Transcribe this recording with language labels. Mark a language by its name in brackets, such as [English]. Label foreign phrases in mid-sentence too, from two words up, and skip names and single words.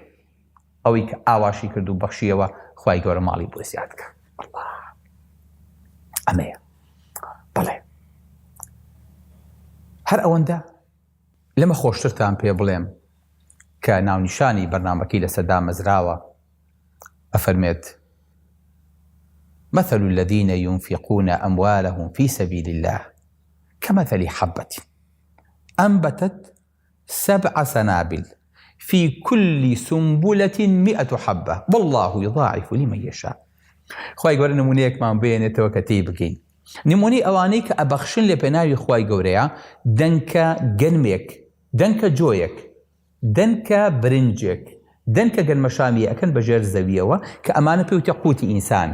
[Central Kurdish] ئەوەی کە ئاواشی کرد و بەخشیەوە خوای گەورە ماڵی بۆ زیادکە. ئەمەیە. بەڵێ هەر ئەوەندە لەمە خۆشترتان پێ بڵێم کە ناونیشانی بەرنامەکەی لەسەردا مەزراوە ئەفەرمێت [Arabic] مثل الذين ينفقون أموالهم في سبيل الله كمثل حبة أنبتت 7 سنابل في كل سنبلة 100 حبة والله يضاعف لمن يشاء. [Central Kurdish] خوای گەورە نمونەیەکمان بێنێتەوە کە تێی بگەین. نمونەی ئەوانەی کە ئەبەخشن لە پێناوی خوای گەورەیە دەنکە گەنمێک، دەنکە جۆیەک، دەنکە برنجێک، دەنکە گەنمەشامی ئەکەن بەژێر زەویەوە کە ئەمانە پێوتە قوتی ئینسان.